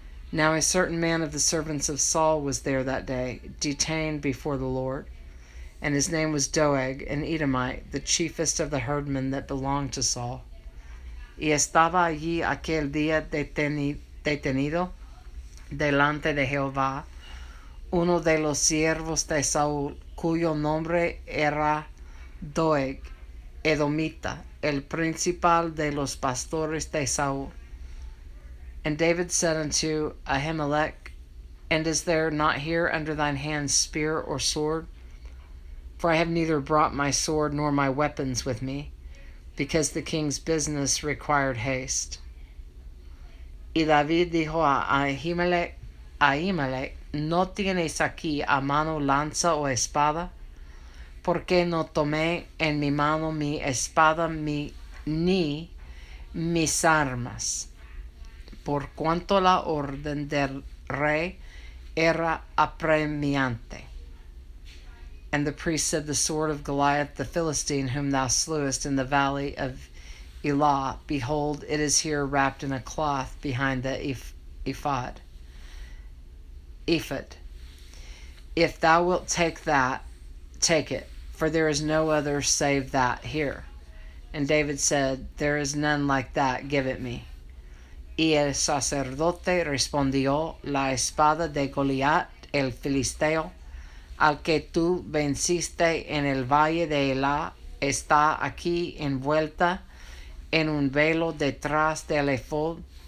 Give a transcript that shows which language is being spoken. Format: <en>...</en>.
<en>Now a certain man of the servants of Saul was there that day, detained before the Lord, and his name was Doeg, an Edomite, the chiefest of the herdmen that belonged to Saul.</en> <es>Y estaba allí aquel día detenido delante de Jehová uno de los siervos de Saúl, cuyo nombre era Doeg, Edomita, el principal de los pastores de Saúl.</es> <en>And David said unto Ahimelech, And is there not here under thine hand spear or sword? For I have neither brought my sword nor my weapons with me, because the king's business required haste.</en> <es>Y David dijo a Ahimelech, ¿no tienes aquí a mano lanza o espada? ¿Por qué no tomé en mi mano mi espada ni mis armas? Por cuanto la orden del rey era apremiante.</es> <en>And the priest said, The sword of Goliath the Philistine, whom thou slewest in the valley of Elah, behold, it is here wrapped in a cloth behind the ephod. If thou wilt take that, take it, for there is no other save that here. And David said, There is none like that, give it me.</en> <es>Y el sacerdote respondió, La espada de Goliat, el filisteo, al que tú venciste en el valle de Elá, está aquí envuelta en un velo detrás del ephod.</es>